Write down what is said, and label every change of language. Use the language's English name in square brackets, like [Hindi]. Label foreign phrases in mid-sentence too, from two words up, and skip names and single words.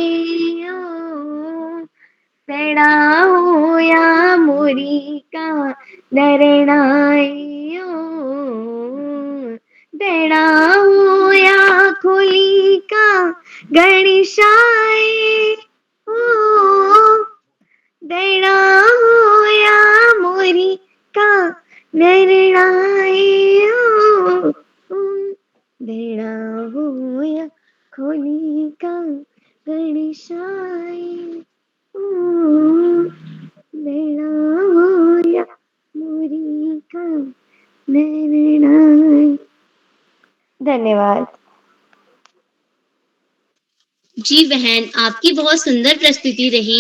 [Garhwali] ओ, देना हो या मोरी का नरनाय ओ, देना हो या खोली का गणेशाय ओ, देना हो या मोरी का नरनाय ओ, देना हो या खोली का गणेशाय ओ, देना हो या मोरी का नरनाय। [Hindi] धन्यवाद। जी बहन, आपकी बहुत सुंदर प्रस्तुति रही।